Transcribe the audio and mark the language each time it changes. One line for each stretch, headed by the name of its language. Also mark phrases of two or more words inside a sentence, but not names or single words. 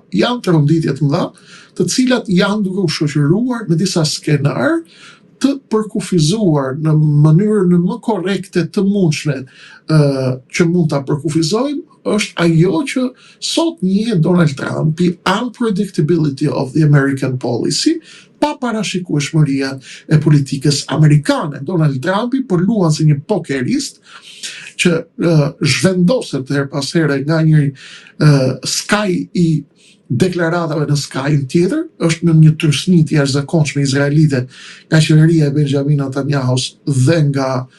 Albanian: Janë tërënditje të mëdha, të cilat janë duke u shoqëruar me disa skenar të përkufizuar në mënyrën më korrekte të mundshme që mund ta përkufizojmë, është ajo që sot njihet Donald Trump,
English: unpredictability of the American policy,
Albanian: pa parashikueshmëria e politikës amerikane. Donald Trumpi po luan si një pokerist që zhvendoset her pas here nga një skaj i deklaratave në skajin tjetër, është në një trysni të jashtëzakonshme izraelite nga qeveria e Benjamin Netanyahus dhe nga